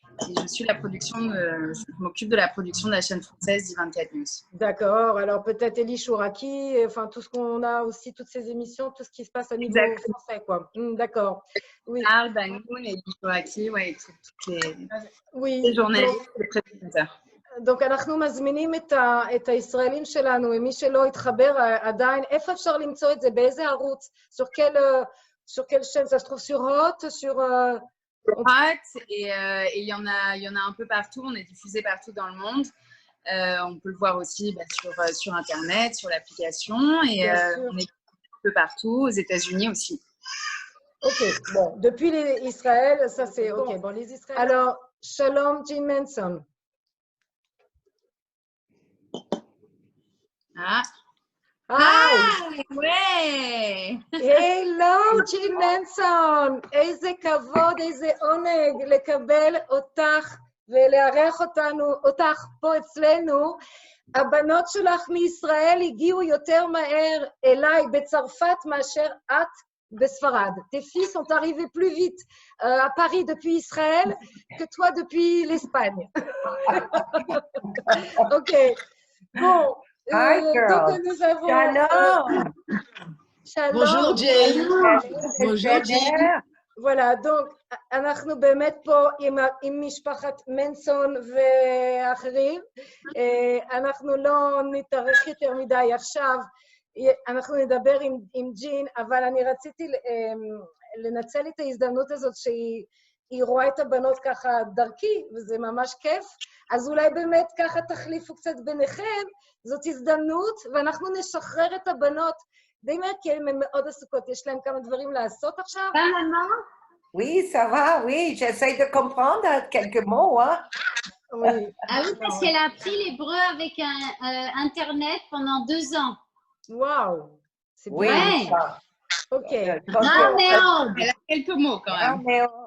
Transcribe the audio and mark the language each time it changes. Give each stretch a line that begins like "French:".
French: Et je suis je m'occupe de la production de la chaîne française d'I24 News. D'accord. Alors peut-être Elie Chouraki, enfin tout ce qu'on a aussi, toutes ces émissions, tout ce qui se passe à niveau français, quoi. D'accord. Oui. Charles, Banoun, Elie Chouraki, ouais, toutes les journalistes, les présentateurs.
Hebrew: Donc, אנחנו מזמינים את הישראלים שלנו, ומי שלא התחבר עדיין, איפה אפשר למצוא את זה? באיזה ערוץ?
French: sur quelle chaîne? Ça se trouve sur Hot, sur... Hot, et il y en a un peu partout, on est diffusé partout dans le monde. On peut le voir aussi sur Internet, sur l'application, et on est un peu partout, aux États-Unis aussi. Ok, bon, depuis Israël, ça c'est ok. Bon, les Israéliens. Alors, Shalom Jean Manson. ouais! Hello, Jean Manson!
Hebrew: איזה כבוד, איזה עונג לקבל אותך ולארח אותך פה אצלנו. הבנות שלך מישראל הגיעו יותר מהר אליי בצרפת מאשר את בספרד.
French: Tes filles sont arrivées plus vite à Paris depuis Israël que toi depuis l'Espagne. Ok. Bon. Donc nous avons... Shalom. Shalom. Bonjour Jane. Bonjour Jane. Voilà, donc
Hebrew: אנחנו באמת פה עם משפחת מנסון ואחרים. אנחנו לא נתארך יותר מדי עכשיו. אנחנו נדבר עם ג'ין, אבל אני רציתי לנצל את ההזדמנות הזאת שהיא רואה את הבנות ככה דרכי, וזה ממש כיף. אז אולי באמת ככה תחליפו קצת ביניכם, זאת הזדמנות, ואנחנו נשחרר את הבנות די מהר, כי הן מאוד עסוקות. יש להן כמה דברים לעשות עכשיו.
French: Oui, ça va, oui, j'essaie de comprendre quelques mots, hein. Oui. Ah oui, parce qu'elle a appris l'hébreu avec Internet pendant 2 ans. Waouh, c'est Oui, bien. ça. Ok. Elle a quelques mots quand même.